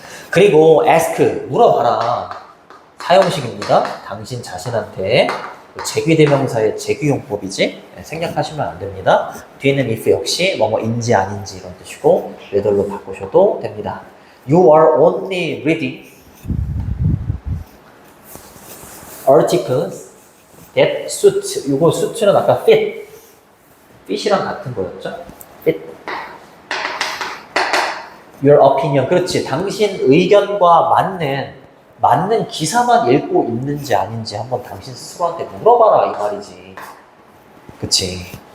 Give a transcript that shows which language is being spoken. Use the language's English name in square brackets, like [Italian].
[Korean] 그리고 ask, 물어봐라. 사용식입니다. 당신 자신한테 제귀대명사의 제귀용법이지? 생략하시면 안 됩니다. 뒤에는 if 역시 뭐뭐인지 아닌지 이런 뜻이고 whether로 바꾸셔도 됩니다. [English] You are only reading articles that suit. [Korean] 이거 suit는 아까 fit. fit이랑 같은 거였죠? [English] fit. Your opinion. [Korean] 그렇지. 당신 의견과 맞는 기사만 읽고 있는지 아닌지 한번 당신 스스로한테 물어봐라 이 말이지. 그치.